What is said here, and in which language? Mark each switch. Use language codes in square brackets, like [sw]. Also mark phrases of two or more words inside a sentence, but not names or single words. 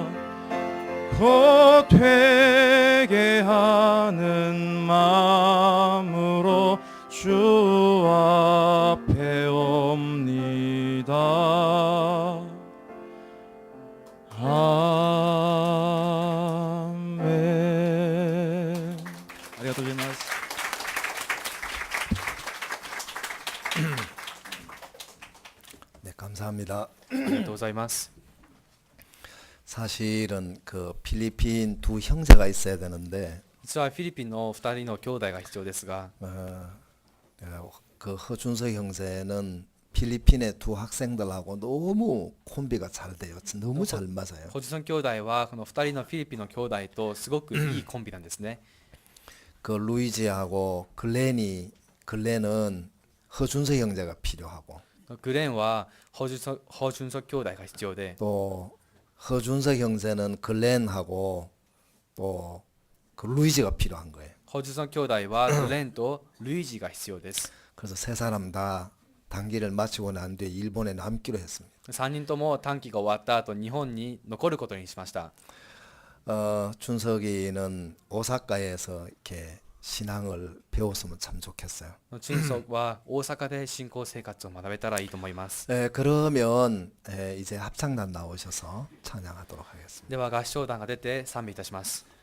[ko] 곧 되게 하는 마음으로 주 앞에 옵니다. 아멘. [ja] ありがとうございます。 [ko] 네, 감사합니다. [ja] ありがとうございます。 [ko] 사실은 그 필리핀 두 형제가 있어야 되는데 [ja] 実はフィリピンの2人の兄弟が必要ですが、 [ko] 그 허준석 형제는 필리핀의 두 학생들하고 너무 콤비가 잘 돼요. 너무 잘 맞아요. [ja] ホジソン兄弟はこの2人のフィリピンの兄弟とすごくいいコンビなんですね。 [ko] 그 루이지하고 글렌은 허준석 형제가 필요하고 [ja] グレンはホジュンソ兄弟が必要で、 [ko] 또 허준석 형제는 글렌하고 또 그 루이지가 필요한 거예요. [ja] ホジソン兄弟はグレンとルイージが必要です。 [ko] 그래서 세 사람 다 단기를 마치고 난 뒤에 일본에 남기로 했습니다. [ja] 3 人とも短期が終わった後日本に残ることにしました。 [ko] 준석이는 오사카에서 이렇게 신앙을 배웠으면 참 좋겠어요. [ja] チュンソクは大阪で信仰生活を学べたらいいと思います。 [ko] 그러면 이제 합창단 나오셔서 찬양하도록 하겠습니다. [ja] では合唱団が出て賛美いたします。